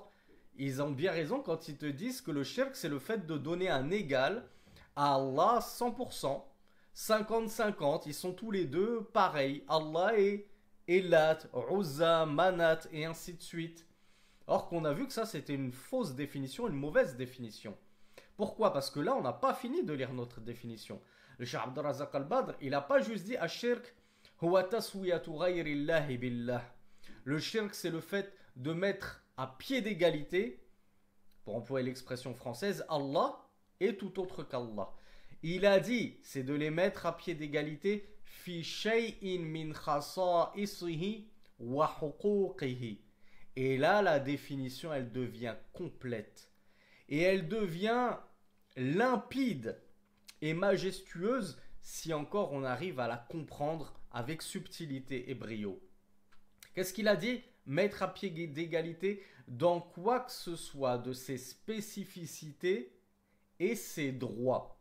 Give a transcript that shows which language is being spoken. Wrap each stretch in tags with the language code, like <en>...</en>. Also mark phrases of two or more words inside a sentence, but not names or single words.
<fr>Ils ont bien raison quand ils te disent que le shirk c'est le fait de donner un égal à Allah 100%, 50-50, ils sont tous les deux pareils. Allah est Lat, Uzza, Manat et ainsi de suite. Or qu'on a vu que ça c'était une fausse définition, une mauvaise définition. Pourquoi? Parce que là on n'a pas fini de lire notre définition. Le Cheikh Abdurrazaq al-Badr, il n'a pas juste dit</fr> <ar>الشرك هو تسوية غير الله بالله.</ar> <fr>Le shirk c'est le fait de mettre à pied d'égalité, pour employer l'expression française, Allah et tout autre qu'Allah. Il a dit, c'est de les mettre à pied d'égalité</fr> <ar>في شيء من خصائصه وحقوقه.</ar> <fr>Et là, la définition, elle devient complète. Et elle devient limpide et majestueuse si encore on arrive à la comprendre avec subtilité et brio. Qu'est-ce qu'il a dit? Mettre à pied d'égalité dans quoi que ce soit de ses spécificités et ses droits.</fr>